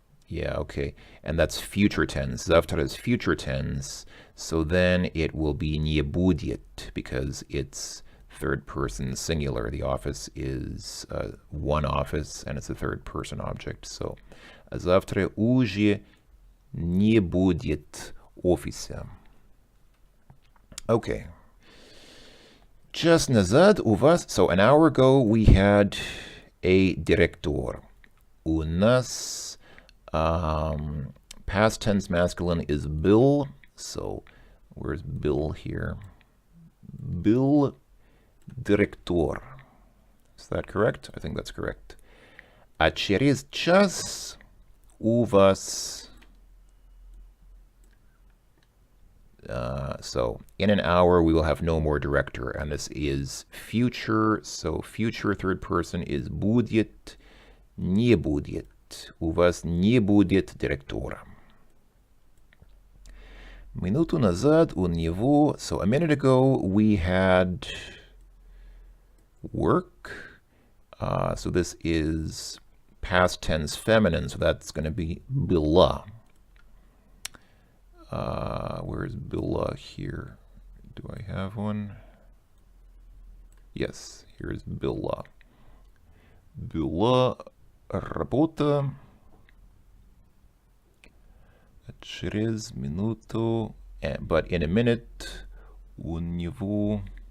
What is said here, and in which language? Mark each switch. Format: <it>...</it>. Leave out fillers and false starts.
<en>Okay. And that's future tense. Завтра is future tense. So then it will be</en> <ru>не будет</ru> <en>because it's third person singular. The office is one office and it's a third person object.</en> <ru>So завтра уже не будет офиса.</ru> <en>Okay. Just</en> <ru>назад у вас,</ru> <en>so an hour ago we had a director.</en> <ru>У нас</ru> <en>past tense masculine is был. So where's был here?</en> <ru>Был директор.</ru> <en>Is that correct? I think that's correct.</en> <ru>А через час у вас</ru> <en>so in an hour we will have no more director, and this is future, so future third person is</en> <ru>будет, не будет. У вас не будет директора. Минуту назад у него,</ru> <en>so a minute ago we had work, so this is past tense feminine, so that's going to be была. Where's была here? Do I have one? Yes, here's была.</en> <ru>Была работа через минуту,</ru> <en>but in a minute</en> <ru>у него.</ru>